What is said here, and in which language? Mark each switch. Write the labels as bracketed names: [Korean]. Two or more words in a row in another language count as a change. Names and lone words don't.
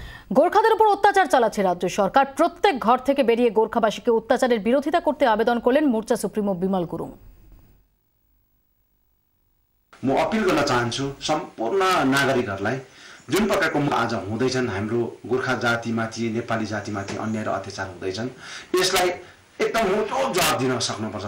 [Bangla] গোর্খাদের উপর অত্যাচার চালাচ্ছে রাজ্য সরকার। প্রত্যেক ঘর থেকে বেরিয়ে গোর্খাবাসীকে অত্যাচারের বিরোধিতা করতে আবেদন করলেন মোর্চা सुप्रिमो बिमल गुरुङ। [Nepali] म अपिल गर्न चाहन्छु सम्पूर्ण नागरिकहरूलाई जुन प्रकारको आज हुँदैछन् हाम्रो गोर्खा जातिमाथि नेपाली जातिमाथि अन्याय र अत्याचार हुँदैछन् यसलाई एकदम मोटो जवाब दिन सक्नुपर्छ।